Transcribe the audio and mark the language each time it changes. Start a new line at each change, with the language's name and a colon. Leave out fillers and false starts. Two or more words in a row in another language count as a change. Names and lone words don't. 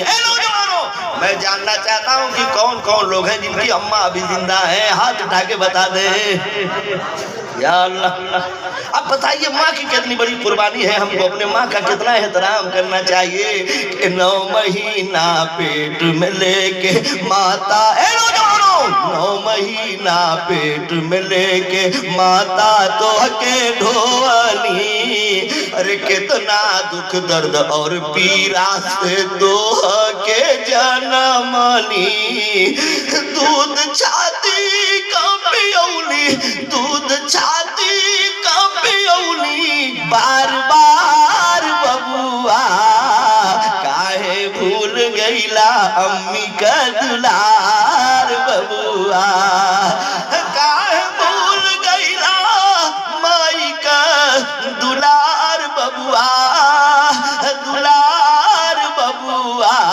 Urdu: اے نوجوانوں، میں جاننا چاہتا ہوں کہ کون کون لوگ ہیں جن کی اماں ابھی زندہ ہیں، ہاتھ اٹھا کے بتا دیں۔ یا اللہ، اب بتائیے ماں کی کتنی بڑی قربانی ہے، ہم کو اپنے ماں کا کتنا احترام کرنا چاہیے کہ 9 مہینہ پیٹ میں لے کے ماتا۔ اے نوجوانوں،
Bhojpuri: 9 महीना पेट में लेके माता तो के ढोअनी, अरे कितना दुख दर्द और पीड़ा से तो के जनमनी। दूध छाती का पियौली, दूध छाती का पियौली, बार बार बबुआ काहे भूल गईला अम्मी का दुलार बबुआ, काहे भूल गईला माई का दुलार बबुआ, दुलार बबुआ।